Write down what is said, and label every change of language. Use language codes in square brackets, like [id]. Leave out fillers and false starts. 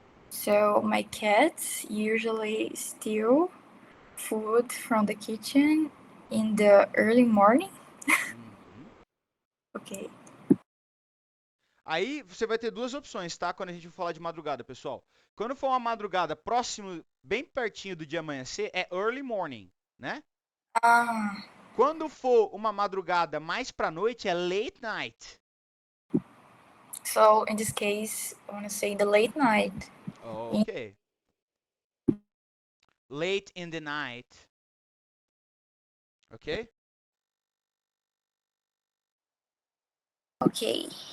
[en] So my cats usually steal food from the kitchen in the early morning. Uhum. Okay. [pt] Aí você vai ter duas opções, tá? Quando a gente for falar de madrugada, pessoal. Quando for uma madrugada próximo, bem pertinho do dia amanhecer, é early morning, né? Ah, Quando for uma madrugada mais pra noite, é late night. [en] so in this case, I want to say the late night. Ok. Late in the night. Ok? Okay.